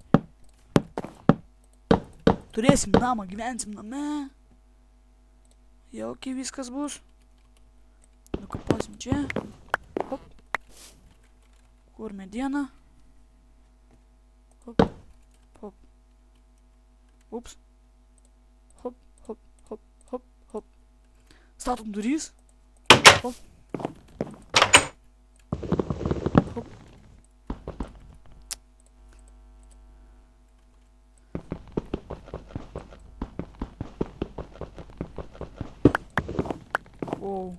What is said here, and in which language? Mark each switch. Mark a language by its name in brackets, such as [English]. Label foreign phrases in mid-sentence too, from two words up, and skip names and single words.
[Lithuanian] Turėsim namą, gyvensim name. Jaukiai viskas bus. Nukaposim čia. Hop. Kur mediena. Hop. Hop. Ups. Hop, hop, hop, hop, hop. Statom durys. Hop. Wow.